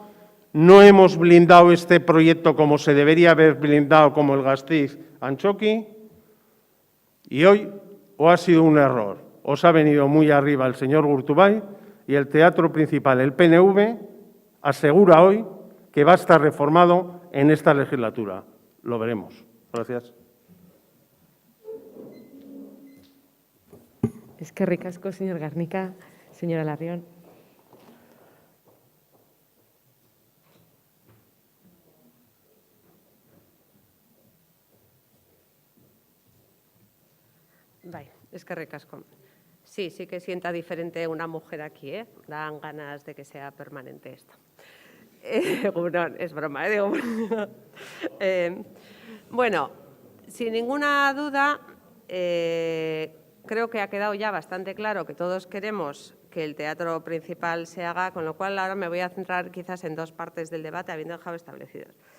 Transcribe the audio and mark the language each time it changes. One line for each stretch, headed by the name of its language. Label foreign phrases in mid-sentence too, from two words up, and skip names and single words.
Spanish: No hemos blindado este proyecto como se debería haber blindado, como el Gasteiz-Antxoki. Y hoy o ha sido un error, os ha venido muy arriba el señor Gurtubay y el teatro principal, el PNV, asegura hoy que va a estar reformado en esta legislatura. Lo veremos. Gracias.
Basque: Eskerrik asko,
Spanish: señor Guernica. Señora Larrión.
Basque: Bai, eskerrik asko.
Spanish: Sí que sienta diferente una mujer aquí, ¿eh? Dan ganas de que sea permanente esto. Es broma, digo. Bueno, sin ninguna duda, creo que ha quedado ya bastante claro que todos queremos que el teatro principal se haga, con lo cual ahora me voy a centrar quizás en 2 partes del debate, habiendo dejado establecidos.